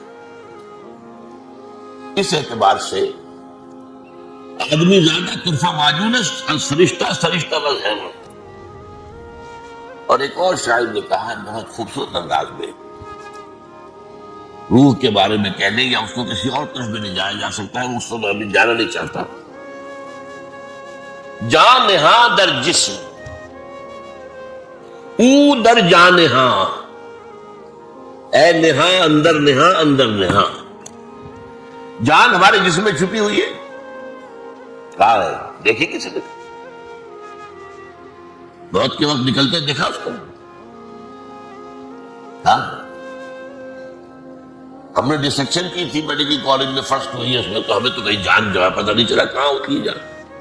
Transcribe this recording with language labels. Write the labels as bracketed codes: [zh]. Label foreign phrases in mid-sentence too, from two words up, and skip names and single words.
[ur] اس اعتبار سے آدمی زیادہ طرفہ معجون ہے، [fa] فرشتہ سرشتہ وز حیوان۔ [ur] اور ایک اور شاعر نے کہا ہے بہت خوبصورت انداز میں، روح کے بارے میں کہنے یا اس کو کسی اور طرف بھی نہیں جایا جا سکتا ہے، اس کو میں ابھی جانا نہیں چاہتا۔ [fa] جان نہاں در جسم او در جان نہاں، اے نہاں اندر نہاں اندر نہاں۔ [ur] جان ہمارے جسم میں چھپی ہوئی ہے، کہاں ہے؟ دیکھیں کسی نے موت کے وقت نکلتے دیکھا اس کو؟ ہاں، ہم نے ڈسیکشن کی تھی [en] medical college [ur] میں فرسٹ ہوئی ہے اس میں، تو ہمیں تو کہیں جان جو ہے پتہ نہیں چلا کہاں ہوتی ہے جان۔